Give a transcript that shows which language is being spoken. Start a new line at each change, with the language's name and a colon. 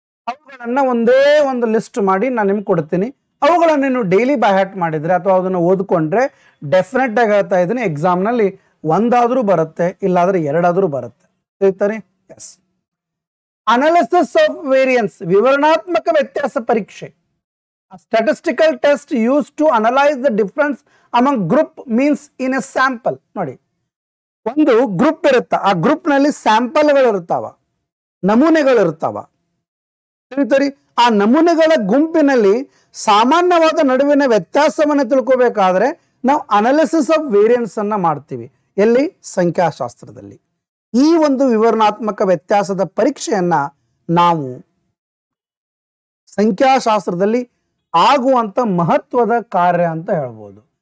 Kannada: ಅವುಗಳನ್ನ ಒಂದೇ ಒಂದು ಲಿಸ್ಟ್ ಮಾಡಿ ನಾನು ನಿಮ್ಗೆ ಕೊಡ್ತೀನಿ. ಅವುಗಳನ್ನ ನೀವು ಡೈಲಿ ಬೈ ಹ್ಯಾಟ್ ಮಾಡಿದ್ರೆ ಅಥವಾ ಅದನ್ನು ಓದ್ಕೊಂಡ್ರೆ ಡೆಫಿನೆಟ್ ಆಗಿ ಹೇಳ್ತಾ ಇದ್ದೀನಿ, ಎಕ್ಸಾಮ್ ನಲ್ಲಿ ಒಂದಾದ್ರೂ ಬರುತ್ತೆ, ಇಲ್ಲಾದ್ರೆ ಎರಡಾದ್ರೂ ಬರುತ್ತೆ. ತಿಳಿತಾರೆ? ಎಸ್. ಅನಾಲಿಸಿಸ್ ಆಫ್ ವೇರಿಯನ್ಸ್, ವಿವರಣಾತ್ಮಕ ವ್ಯತ್ಯಾಸ ಪರೀಕ್ಷೆ.
English: A statistical test used to analyze the difference among group means in a sample.
Kannada: ನೋಡಿ, ಒಂದು ಗ್ರೂಪ್ ಇರುತ್ತೆ, ಆ ಗ್ರೂಪ್ ನಲ್ಲಿ ಸ್ಯಾಂಪಲ್ಗಳು ಇರ್ತಾವ. ನಮೂನೆಗಳಿರ್ತಾವ. ತಿಳಿತರಿ? ಆ ನಮೂನೆಗಳ ಗುಂಪಿನಲ್ಲಿ ಸಾಮಾನ್ಯವಾದ ನಡುವಿನ ವ್ಯತ್ಯಾಸವನ್ನು ತಿಳ್ಕೋಬೇಕಾದ್ರೆ ನಾವು ಅನಾಲಿಸಿಸ್ ಆಫ್ ವೇರಿಯನ್ಸ್ ಅನ್ನ ಮಾಡ್ತೀವಿ. ಎಲ್ಲಿ? ಸಂಖ್ಯಾಶಾಸ್ತ್ರದಲ್ಲಿ. ಈ ಒಂದು ವಿವರಣಾತ್ಮಕ ವ್ಯತ್ಯಾಸದ ಪರೀಕ್ಷೆಯನ್ನ ನಾವು ಸಂಖ್ಯಾಶಾಸ್ತ್ರದಲ್ಲಿ ಆಗುವಂತ ಮಹತ್ವದ ಕಾರ್ಯ ಅಂತ ಹೇಳ್ಬೋದು.